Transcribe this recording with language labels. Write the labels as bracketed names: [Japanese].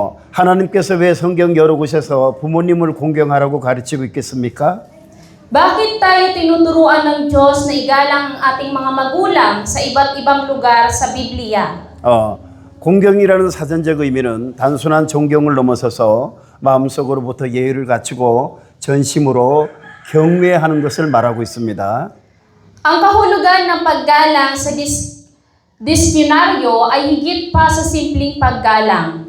[Korean] 하나님께서 왜 성경 여러 곳에서 부모님을 공경하라고 가르치고 있겠습니까? [Filipino] Bakit tayo tinuturuan ng Diyos na igalang ang ating mga magulang sa iba't ibang lugar sa Biblia? [Korean] 공경이라는 사전적 의미는 단순한 존경을 넘어서서 마음속으로부터 예의를 갖추고 전심으로 경외하는 것을 말하고 있습니다. [Filipino] Ang kahulugan ng paggalang disyonaryo ay higit pa sa simpleng paggalang.